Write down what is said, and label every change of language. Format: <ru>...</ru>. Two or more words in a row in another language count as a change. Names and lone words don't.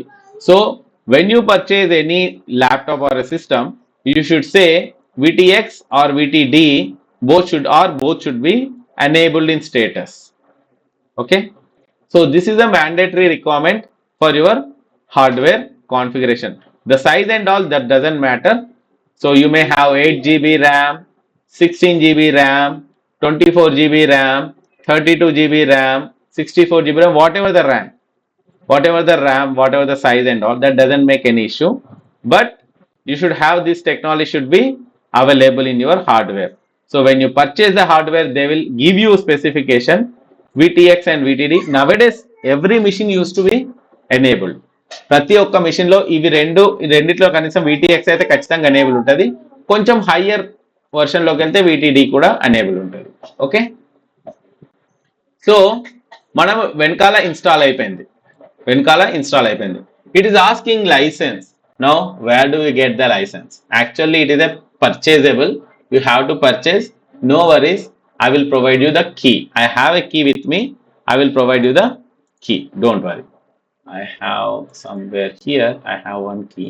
<en>So when you purchase any laptop or a system, you should say VTX or VTD, both should be enabled in status. Okay. So this is a mandatory requirement for your hardware configuration. The size and all, that doesn't matter. So you may have 8 GB RAM, 16 GB RAM, 24 GB RAM, 32 GB RAM, 64 GB RAM, whatever the RAM, whatever the size and all, that doesn't make any issue. But you should have this technology should be available in your hardware. So when you purchase the hardware, they will give you specification VTX and VTD. Nowadays, every machine used to be enabled.</en> <te>ప్రతి ఒక్క మిషన్ లో ఇవి రెండిట్లో కనీసం VTX అయితే ఖచ్చితంగా ఎనేబుల్ ఉంటుంది. కొంచెం</te> <en>higher version</en> <te>లోకి వెళ్తే VTD కూడా ఎనేబుల్ ఉంటుంది. ఓకే. సో మనం వెనకాల ఇన్స్టాల్ అయిపోయింది.</te> <en>It is asking license. Now where do we get the license? Actually it is a purchasable. You have to purchase. No worries, I will provide you the key. I have a key with me. I will provide you the key, don't worry. I have somewhere here, I have one key.</en>